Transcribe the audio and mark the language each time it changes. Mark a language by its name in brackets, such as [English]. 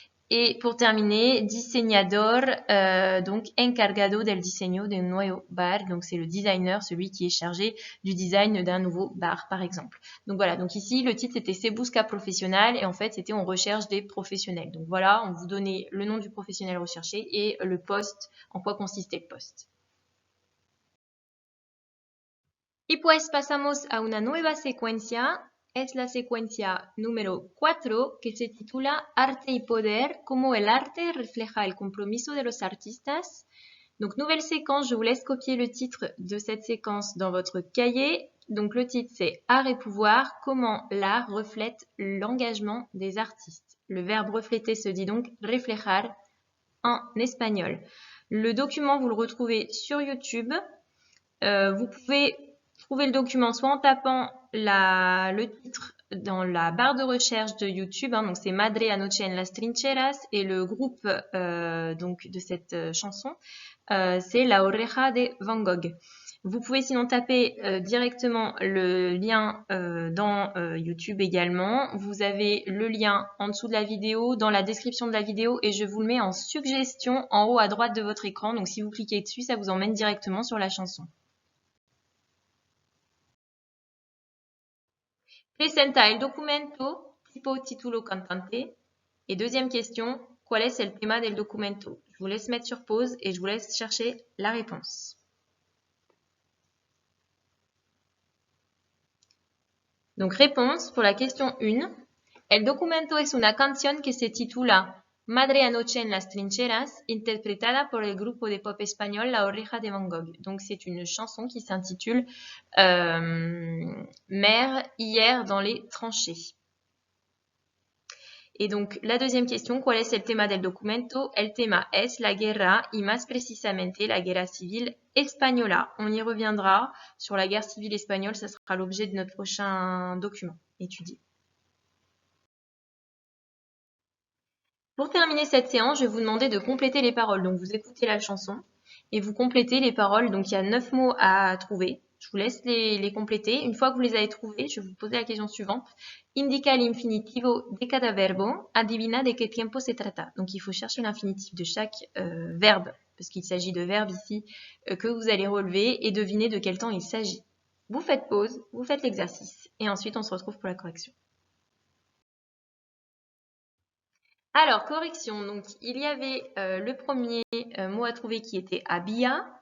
[French] Et pour terminer, diseñador, donc [Spanish] encargado del diseño de un nuevo bar, [French] donc c'est le designer, celui qui est chargé du design d'un nouveau bar par exemple. Donc voilà, donc ici le titre c'était Se busca profesional et en fait c'était on recherche des professionnels. Donc voilà, on vous donnait le nom du professionnel recherché et le poste, en quoi consistait le poste. [Spanish] Y pues pasamos a una nueva secuencia. Es la secuencia número 4 que se titula Arte y Poder, cómo el arte refleja el compromiso de los artistas. [French] Donc nouvelle séquence, je vous laisse copier le titre de cette séquence dans votre cahier. Donc le titre c'est Art et pouvoir, comment l'art reflète l'engagement des artistes. Le verbe refléter se dit donc reflejar en espagnol. Le document vous le retrouvez sur YouTube. Vous pouvez trouver le document soit en tapant le titre dans la barre de recherche de YouTube, hein, donc c'est Madre anoche en las trincheras, et le groupe donc de cette chanson, c'est La Oreja de Van Gogh. Vous pouvez sinon taper directement le lien dans YouTube également. Vous avez le lien en dessous de la vidéo, dans la description de la vidéo, et je vous le mets en suggestion en haut à droite de votre écran. Donc si vous cliquez dessus, ça vous emmène directement sur la chanson. [Spanish] Presenta el documento tipo título cantante. [French] Et deuxième question, [Spanish] ¿cuál es el tema del documento? [French] Je vous laisse mettre sur pause et je vous laisse chercher la réponse. Donc réponse pour la question 1. [Spanish] El documento es una canción que se titula Madre anoche en las trincheras, interpretada por el grupo de pop espagnol La Oreja de Van Gogh. [French] Donc c'est une chanson qui s'intitule Mère hier dans les tranchées. Et donc, la deuxième question, [Spanish] ¿cuál es el tema del documento? El tema es la guerra y más precisamente la guerra civile española. [French] On y reviendra sur la guerre civile espagnole, ça sera l'objet de notre prochain document étudié. Pour terminer cette séance, je vais vous demander de compléter les paroles. Donc, vous écoutez la chanson et vous complétez les paroles. Donc, il y a 9 mots à trouver. Je vous laisse les compléter. Une fois que vous les avez trouvés, je vais vous poser la question suivante. [Spanish] Indica el infinitivo de cada verbo. Adivina de qué tiempo se trata. [French] Donc, il faut chercher l'infinitif de chaque verbe, parce qu'il s'agit de verbes ici que vous allez relever et deviner de quel temps il s'agit. Vous faites pause, vous faites l'exercice et ensuite on se retrouve pour la correction. Alors, correction. Donc, il y avait le premier mot à trouver qui était había.